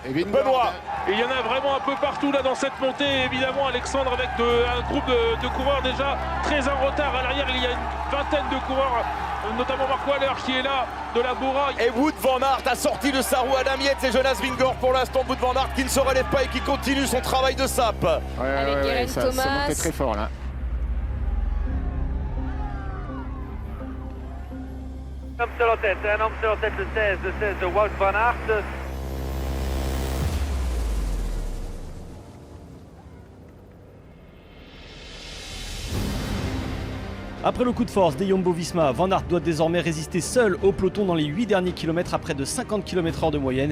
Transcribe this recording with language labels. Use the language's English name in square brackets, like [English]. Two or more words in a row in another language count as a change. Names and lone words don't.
[French] Benoît. Et il y en a vraiment un peu partout là dans cette montée. Évidemment, Alexandre avec un groupe de coureurs déjà très en retard. À l'arrière, il y a une vingtaine de coureurs, notamment Mark Waller qui est là, de la Bora. Et Wout van Aert a sorti de sa roue Adam Yates et Jonas Vingegaard pour l'instant. Wout van Aert qui ne se relève pas et qui continue son travail de sape. Avec ça Thomas. montait très fort là. Un homme sur la tête, le 16 de Wout van Aert. Après le coup de force des Jumbo-Visma, Van Aert doit désormais résister seul au peloton dans les 8 derniers kilomètres à près de 50 km/h de moyenne.